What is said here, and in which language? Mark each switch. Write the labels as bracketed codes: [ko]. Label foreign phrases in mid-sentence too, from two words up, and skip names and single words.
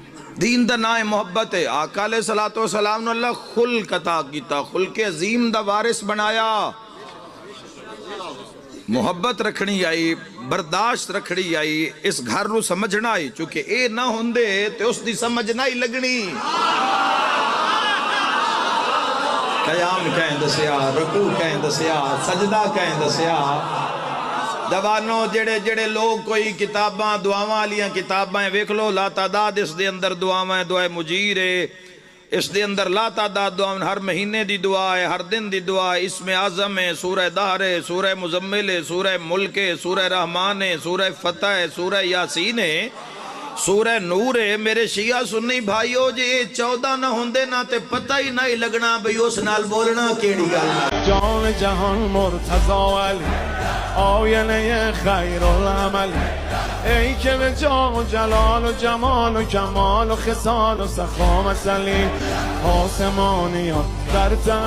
[pa] دین دا نام محبت ہے. آقا علیہ السلام نے اللہ خلق عطا کیتا, خلق عظیم دا وارث بنایا. محبت رکھنی آئی, برداشت رکھنی آئی, اس گھر نو سمجھنا آئی. چونکہ اے نہ ہوندے تے اس دی سمجھ نہ ہی لگنی. قیام کہیں دسیا, رکوع کہیں دسیا, سجدہ کہیں دسیا. دوانو جڑے لوگ کوئی کتاباں دعاواں لیاں کتاباں ویکھ لو, لا تعداد اس دے اندر دعاواں, دعائے مجیر ہے اس دے اندر, لا تعداد دعاواں, ہر مہینے دی دعا ہے, ہر دن دی دعا ہے. اسم اعظم ہے, سورہ دہر ہے, سورہ مزمل ہے, سورہ ملک ہے, سورہ رحمان ہے, سورہ فتح ہے, سورہ یاسین ہے, سورہ نور ہے. میرے شیعہ سنی بھائیو جی 14 نہ ہوندے نہ تے پتہ ہی نہیں لگنا بھئی اس نال بولنا کیڑی گل. [fa] جان جہان مرتضی علی آینه خیر العمل, ای که به جاه و جلال و جمال و کمال و خصال و سخا مثلی آسمانیان در